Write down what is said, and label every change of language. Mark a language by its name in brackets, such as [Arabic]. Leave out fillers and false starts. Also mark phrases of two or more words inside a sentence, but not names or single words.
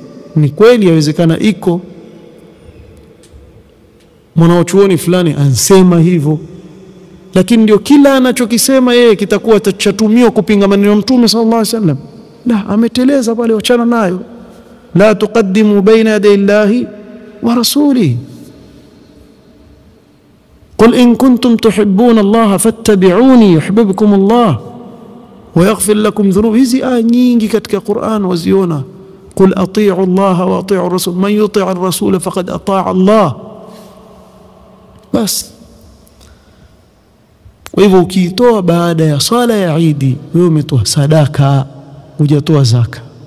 [Swahili] Ni kweli yawezekana iko mwanachuoni fulani ansema hivyo, lakini ndio kila anachokisema yeye kitakuwa tachatumiwa kupinga maneno ya Mtume [Arabic] صلى الله عليه وسلم. [Swahili] La, ameteleza pale, wachana nayo. [Arabic] لا تقدموا بين يدي الله ورسوله. قل إن كنتم تحبون الله فاتبعوني يحببكم الله ويغفر لكم ذنوب. [Swahili] Hizi aya nyingi katika Qur'an waziona. [Arabic] قل أطيعوا الله وأطيعوا الرسول من يطع الرسول فقد أطاع الله. [Swahili] Bas. Kwa hivyo ukitoa baada ya sala ya Eid, wewe umetoa sadaka, hujatoa zaka.